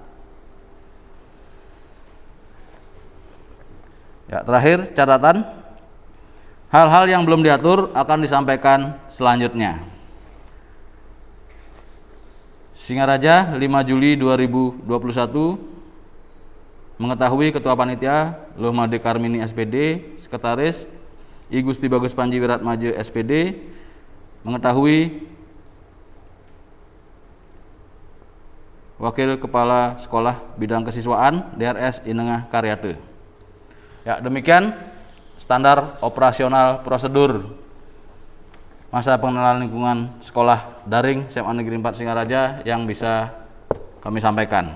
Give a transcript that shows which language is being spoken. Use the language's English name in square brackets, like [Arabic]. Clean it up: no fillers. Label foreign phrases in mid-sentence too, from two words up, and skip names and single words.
[Indonesian] Ya, terakhir catatan, hal-hal yang belum diatur akan disampaikan selanjutnya. Singaraja 5 Juli 2021, mengetahui Ketua Panitia Lohmade Karmini SPD, Sekretaris I Gusti Bagus Panji Wiratmaja SPD, mengetahui Wakil Kepala Sekolah Bidang Kesiswaan DRS Inengah Karyate. Ya, demikian standar operasional prosedur masa pengenalan lingkungan sekolah daring SMA Negeri 4 Singaraja yang bisa kami sampaikan.